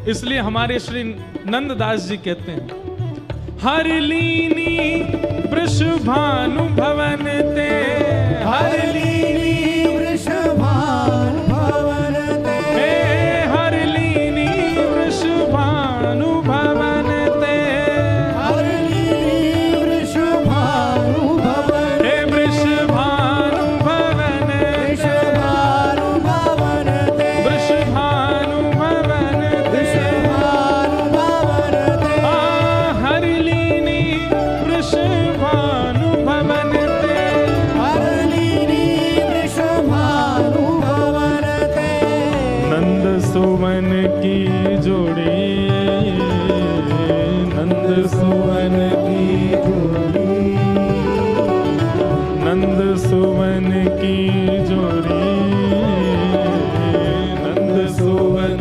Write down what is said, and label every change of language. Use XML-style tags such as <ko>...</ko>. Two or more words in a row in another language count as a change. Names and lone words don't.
<hi>इसलिए हमारे श्री नंददास जी कहते हैं</hi> <bra>हर लीनी वृषभानु भवन ते, हर लीनी वृषभानु भवन ते, हे हर लीनी वृषभानु भवन ते, हर लीनी वृषभानु भवन, हे वृषभानु भवन ते, वृषभानु भवन ते, वृषभानु भवन ते, वृषभानु भवन ते, हर लीनी वृषभानु भवन ते, हर लीनी वृषभानु भवन ते, नंद सुवन की जोड़ी, नंद सुवन की जोड़ी, नंद सुवन की जोड़ी, नंद सुवन</bra>